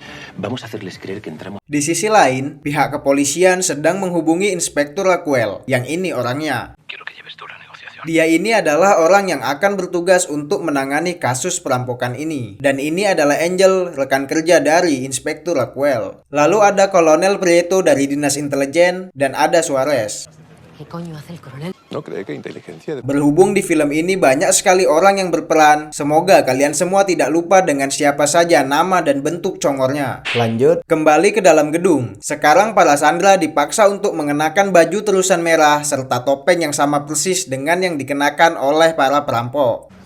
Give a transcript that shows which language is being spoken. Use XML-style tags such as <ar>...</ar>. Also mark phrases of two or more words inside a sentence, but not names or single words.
<id>Di sisi lain, pihak kepolisian sedang menghubungi Inspektur Rockwell, yang ini orangnya. Dia ini adalah orang yang akan bertugas untuk menangani kasus perampokan ini. Dan ini adalah Angel, rekan kerja dari Inspektur Rockwell. Lalu ada Kolonel Prieto dari Dinas Intelijen, dan ada Suarez.</id> <es>¿Qué coño hace el coronel?</es> <id>Berhubung di film ini banyak sekali orang yang berperan, semoga kalian semua tidak lupa dengan siapa saja nama dan</id> <jv>bentuk congornya.</jv> <id>Lanjut. Kembali ke dalam gedung. Sekarang para sandera dipaksa untuk mengenakan baju terusan merah serta topeng yang sama persis dengan yang dikenakan oleh para perampok.</id>